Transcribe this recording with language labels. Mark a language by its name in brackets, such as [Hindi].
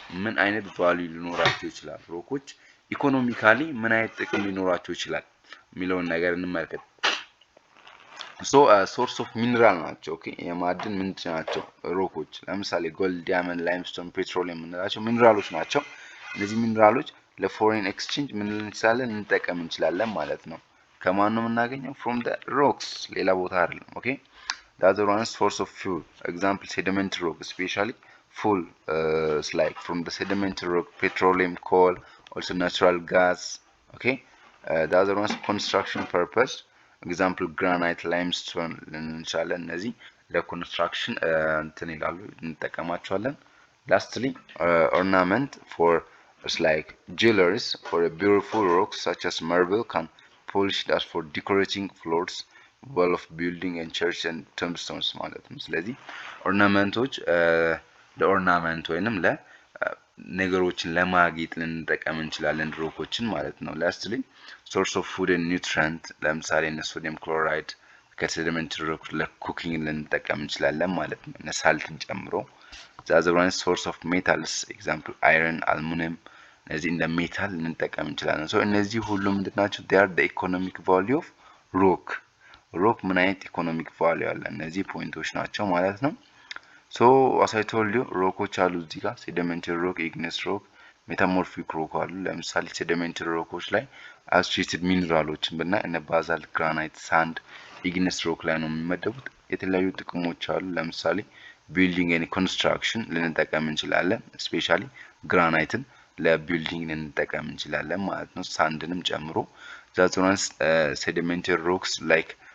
[Amharic] ምን አይነት ቫልዩ ሊኖራቸው ይችላል? ሮኮች ኢኮኖሚካሊ ምን አይነት ጥቅም ሊኖራቸው ይችላል የሚለውን ነገር እንመልከት። [English] So source of mineral [Amharic] ናቸው። ኦኬ የማዕድን ምንጭ ናቸው ሮኮች። ለምሳሌ ጎልድ፣ ዳይመንድ፣ ላይምስቶን፣ ፔትሮሊየም የምንላቸው ሚነራሎች ናቸው። እነዚህ ሚነራሎች ለፎሬን ኤክስቼንጅ ምን እንችላለን? እንጠቀም እንችላለን ማለት ነው። ከማን ነው የምናገኘው? [English] from the rocks [Amharic] ሌላ ቦታ አይደለም። ኦኬ [English] the other one is source of fuel. Example sedimentary rock, especially fuel is like from the sedimentary rock, petroleum, coal, also natural gas. Okay, the other one is construction purpose. Example granite, limestone [Amharic] እንችላለን። እነዚህ ለኮንስትራክሽን እንትን ይላሉ እንጠቀማቸዋለን። [English] Lastly ornament for it's like jewelries for a beautiful rocks such as marble can polished as for decorating floors, wall of building and church and tombstones [Amharic] ማለት ነው። ስለዚህ ኦርናመንቶች ለኦርናመንት ወይንም ለነገሮችን ለማጌጥ ልንጠቀም እንችላለን ሮኮችን ማለት ነው። ላስትሊ ሶርስ ኦፍ ፉድ ኤንድ ኒውትሪየንት ለምሳሌ እነ ሶዲየም ክሎራይድ ከሴዲሜንተሪ ሮክ ለኩኪንግ ልንጠቀም እንችላለን ማለት ነው። እነ ሳልትን ጨምሮ ዛዘዋን ሶርስ ኦፍ ሜታልስ ኤግዛምፕል አይረን፣ አልሙኒየም እነዚህ እንደ ሜታል ልንጠቀም እንችላለን። ሶ እነዚህ ሁሉ ምንድናቸው? [English] they are the economic value of rock. [Amharic] ሮክ ምን አይነት ኢኮኖሚክ ቫልዩ አለ? እነዚህ ፖይንቶች ናቸው ማለት ነው። ሶ [English] as I told you [Amharic] ሮኮች አሉ እዚህ ጋር ሴዲሜንተሪ ሮክ፣ ኢግነስ ሮክ፣ ሜታሞርፊክ ሮክ አሉ። ለምሳሌ ሴዲሜንተሪ ሮኮች ላይ አሶሺየትድ ሚነራሎችን ብናይ እነ ባዛልት፣ ግራናይት፣ ሳንድ ኢግነስ ሮክ ላይ ነው የሚመደቡት። የተለያዩ ጥቅሞች አሉ። ለምሳሌ ቢልዲንግ ኤንድ ኮንስትራክሽን ልንጠቀም እንችላለን። ስፔሻሊ ግራናይትን ለቢልዲንግ ልንጠቀም እንችላለን ማለት ነው፣ ሳንድንም ጨምሮ። [English] that ones sedimentary rocks like